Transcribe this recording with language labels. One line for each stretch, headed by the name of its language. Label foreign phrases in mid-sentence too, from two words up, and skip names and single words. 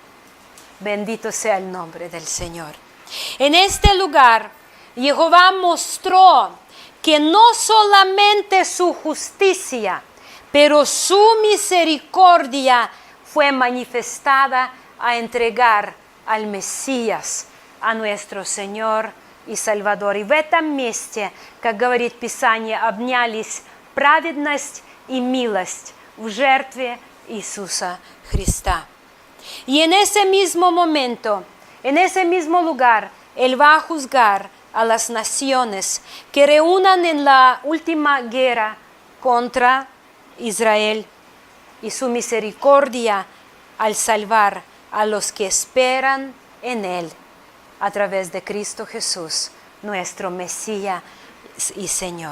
Spanish: Bendito sea el nombre del Señor. En este lugar, Jehová mostró que no solamente su justicia, pero su misericordia fue manifestada a entregar al Мессияс, а nuestro Señor и Salvador.
Russian: И в этом месте, как говорит Писание, обнялись праведность и милость в жертве Иисуса Христа.
Spanish: Y en ese mismo momento, en ese mismo lugar, Él va a juzgar a las naciones que reúnan en la última guerra contra Israel, y su misericordia al salvar a los que esperan en Él a través de Cristo Jesús, nuestro Mesías y Señor.